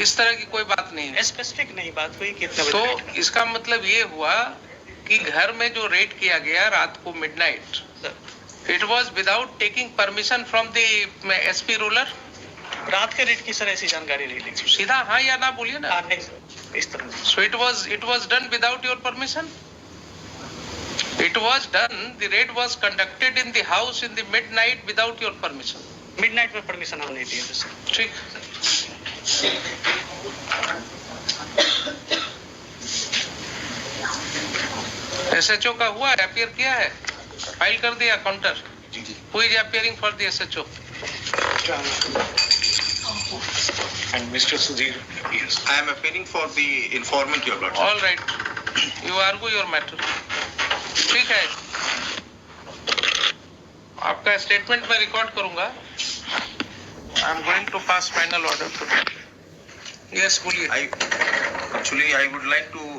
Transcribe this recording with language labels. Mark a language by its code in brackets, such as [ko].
[hi] इस तरह की कोई बात नहीं है। स्पेसिफिक नहीं बात हुई कि इतने तो बजे। इसका मतलब ये हुआ कि घर में जो रेड किया गया रात को midnight, [en] It was without taking permission from the SP ruler. [hi] रात के रेड की सर ऐसी जानकारी नहीं ली। सीधा हाँ या ना बोलिए ना। नहीं सर, इस तरह नहीं। [en] So it was done without your permission? It was done, the raid was conducted in the house in the midnight without your permission? [hi] Midnight में परमिशन हम नहीं दिए थे सर। ठीक। एसएचओ का हुआ है, अपियर किया है, फाइल कर दिया counter? [en] Who is appearing for the SHO? And Mr. Sudhir, yes. I am appearing for the informant, your lordship. All right, you argue your matter. [hi] ठीक है, आपका स्टेटमेंट मैं रिकॉर्ड करूंगा। [en] I am going to pass final order today. [hi] Yes, बोलिए। [en] Actually, I would like to.